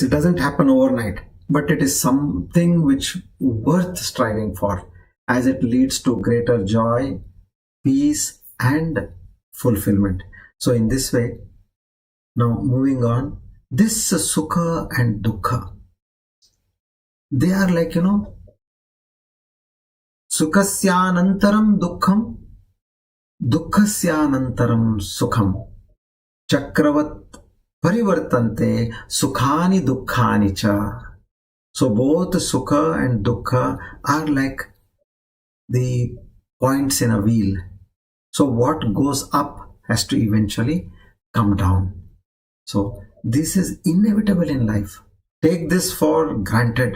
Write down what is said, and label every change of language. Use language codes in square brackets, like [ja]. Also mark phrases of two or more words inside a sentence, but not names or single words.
[en] It doesn't happen overnight, but it is something which worth striving for, as it leads to greater joy, peace, and fulfillment. So in this way, now moving on, this sukha and dukkha, they are like, [sa] Sukhasyanantaram dukkham, dukkhasyanantaram sukham, chakravat parivartante sukhani dukkhani cha. [en] So both sukha and dukkha are like the points in a wheel. So what goes up has to eventually come down. So this is inevitable in life. Take this for granted.